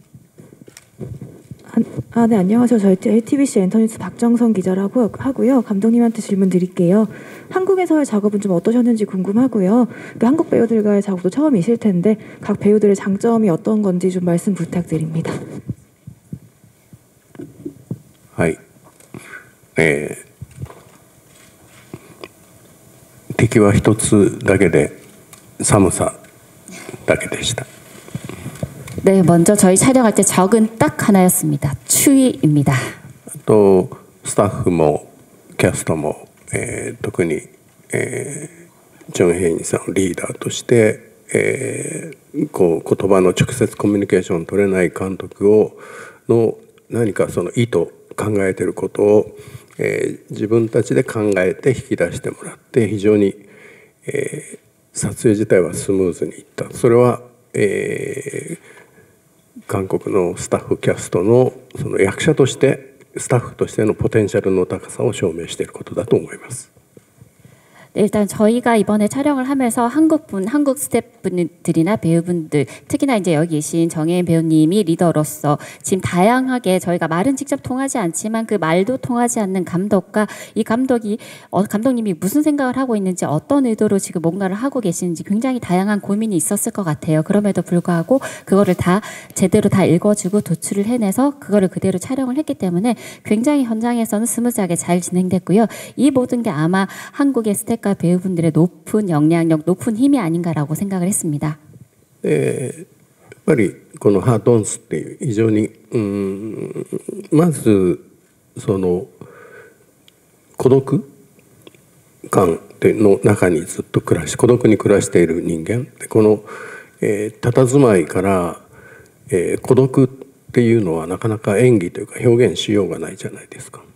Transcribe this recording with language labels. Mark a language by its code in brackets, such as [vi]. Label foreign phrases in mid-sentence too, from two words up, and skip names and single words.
[ko] 네, 안녕하세요. 저희 JTBC 엔터뉴스 박정선 기자라고 하고요. 감독님한테 질문 드릴게요. 한국에서의 작업은 좀 어떠셨는지 궁금하고요. 한국 배우들과의 작업도 처음이실 텐데 각 배우들의 장점이 어떤 건지 좀 말씀 부탁드립니다. [ja] はい。敵は一つだけで寒さだけでした。 [ko] 네, 먼저 저희 촬영할 때 적은 딱 하나였습니다. 추위입니다. [ja] 또 スタッフもキャストも、特に、ジョン・ヘインさんリーダーとして、こう言葉の直接コミュニケーションを取れない監督の何かその意図考えていることを、自分たちで考えて引き出してもらって非常に、撮影自体はスムーズにいった。それは、韓国のスタッフキャストのその役者としてスタッフとしてのポテンシャルの高さを証明していることだと思います。 [ko] 네, 일단 저희가 이번에 촬영을 하면서 한국 스태프분들이나 배우분들, 특히나 이제 여기 계신 정혜인 배우님이 리더로서 지금 다양하게 저희가 말은 직접 통하지 않지만 그 말도 통하지 않는 감독과 이 감독님이 무슨 생각을 하고 있는지 어떤 의도로 지금 뭔가를 하고 계시는지 굉장히 다양한 고민이 있었을 것 같아요. 그럼에도 불구하고 그거를 다 제대로 다 읽어주고 도출을 해내서 그거를 그대로 촬영을 했기 때문에 굉장히 현장에서는 스무스하게 잘 진행됐고요. 이 모든 게 아마 한국의 스태프 배우분들의 높은 영향력, 높은 힘이 아닌가라고 생각을 했습니다. [ja] やっぱりこのハートンスっていう非常にまずその孤独感の中にずっと暮らし孤独に暮らしている人間でこの佇まいから、孤独っていうのはなかなか演技というか表現しようがないじゃないですか。